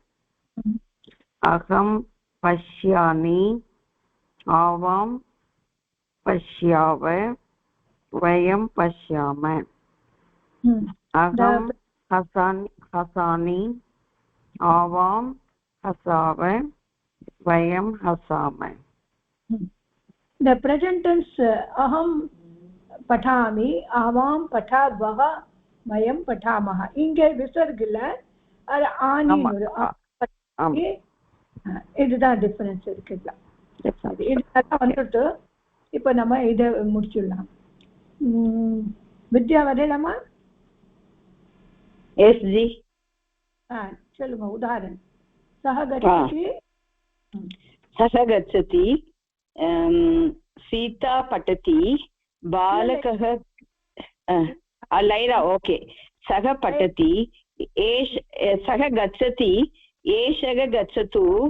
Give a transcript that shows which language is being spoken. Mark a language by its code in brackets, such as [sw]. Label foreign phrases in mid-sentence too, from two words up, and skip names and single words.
[sa] अहं पश्यामि आवां पश्याव वयं पश्याम. अहं हसानि आवां हसाव वयं हसाम. [en] The present tense [sa] अहं पठामि आवां पठावः वयं पठामः. [ta] இங்கே விசர்க் இல்ல, அது ஆனி. இதுதான் டிஃபரன்ஸ் இருக்குல்ல. இதெல்லாம் வந்துட்டு இப்ப நம்ம இதை முடிச்சிடலாம். வித்யா வரையலாமா? எஸ் ஜி. சொல்லுங்க உதாரணம். [sa] सः गच्छति सः गच्छति सीता पठति बालकः लैरा ओके सः पठति सः गच्छति एषः गच्छतु